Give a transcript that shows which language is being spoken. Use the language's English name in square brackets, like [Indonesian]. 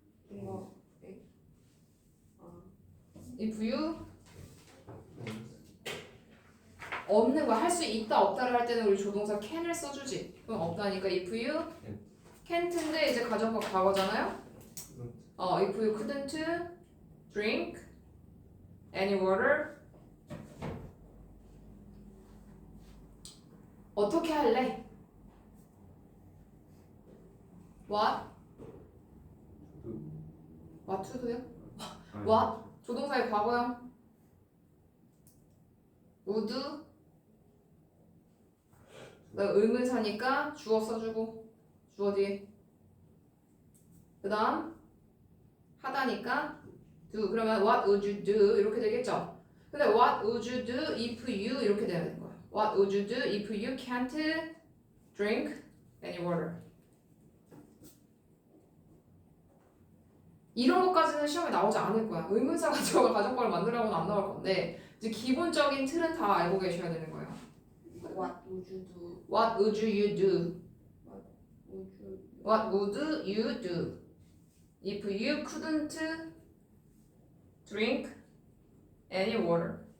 [Korean] 이거 if you 없는 거야. 할 수 있다 없다를 할 때는 우리 조동사 can을 써주지. 그럼 없다니까 if you can't인데 이제 가정법 과거잖아요. [English] if you couldn't drink any water [Korean] 어떻게 할래? [English] What? What to do요? What? [Korean] 조동사의 과거형 would 의문사니까 주어 써주고 주어 뒤에 그 다음 하다니까 do 그러면 [English] what would you do [Korean] 이렇게 되겠죠. 근데 [English] what would you do if you [Korean] 이렇게 돼야 되는 거야. [English] What would you do if you can't drink any water? [Korean] 이런 것까지는 시험에 나오지 않을 거야. 의문사 가져가 가정법을 만들라고는 안 나올 건데 이제 기본적인 틀은 다 알고 계셔야 되는 거예요. [English] What would you do? What would you do? Would you? What would you do if you couldn't drink any water?